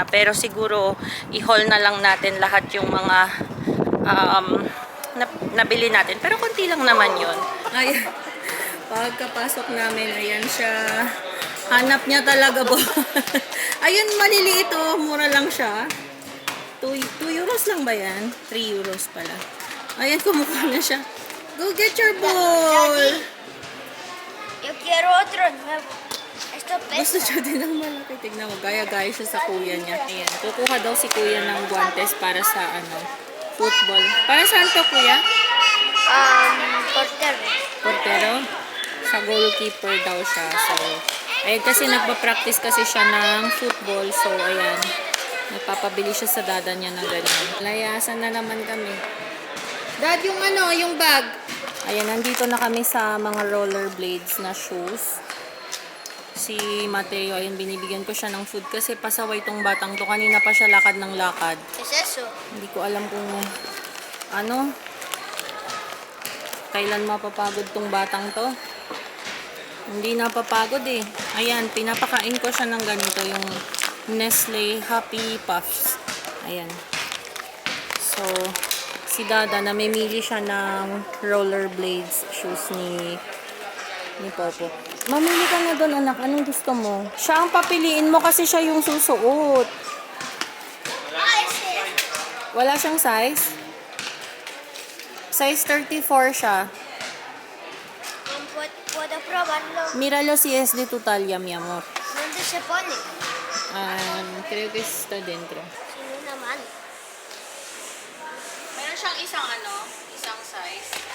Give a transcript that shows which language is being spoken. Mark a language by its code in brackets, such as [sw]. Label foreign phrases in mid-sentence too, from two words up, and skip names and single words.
[tl] Pero siguro, i-haul na lang natin lahat yung mga nabili natin. Pero konti lang naman yun. Ayan. Pagkapasok namin, ayan siya. Hanap niya talaga ba? Ayun, maliliit oh. Mura lang siya. 2 euros lang ba yan? 3 euros pala. Ayan, kumukuha na siya. [en] Go get your ball! [es] Yo quiero otro nuevo. Esto [tl] Gusto [es] pesa. [tl] siya din ng malaki. Tignan mo, gaya-gaya siya sa kuya niya. Ayan, kukuha daw si kuya ng guantes para sa football. Para saan to, kuya? Portero. Portero? Sa goalkeeper daw siya. So, ayan, kasi nagpa-practice kasi siya ng football. So, ayan. Nagpapabili siya sa dada niya ng ganyan. Layasan na naman kami. Dad, yung bag. Ayan, nandito na kami sa mga rollerblades na shoes. Si Mateo, ayun, binibigyan ko siya ng food kasi pasaway tong batang to. Kanina pa siya lakad ng lakad. [es] ¿Qué es eso? [tl] Hindi ko alam kung kailan mapapagod tong batang to. Hindi napapagod eh. Ayan, pinapakain ko siya ng ganito, yung Nestle Happy Puffs. Ayan. So, si Dada, namimili siya ng [en] rollerblades shoes [tl] ni Popo. Mamili ka na doon, anak. Anong gusto mo? Siya ang papiliin mo kasi siya yung susuot. Wala siyang size? Size 34 siya. [es] ¿Puedo probarlo? Míralo si es de tu talla, mi amor. ¿Dónde se pone? Creo que está dentro. Sin una mano. [tl] Meron siyang isang size.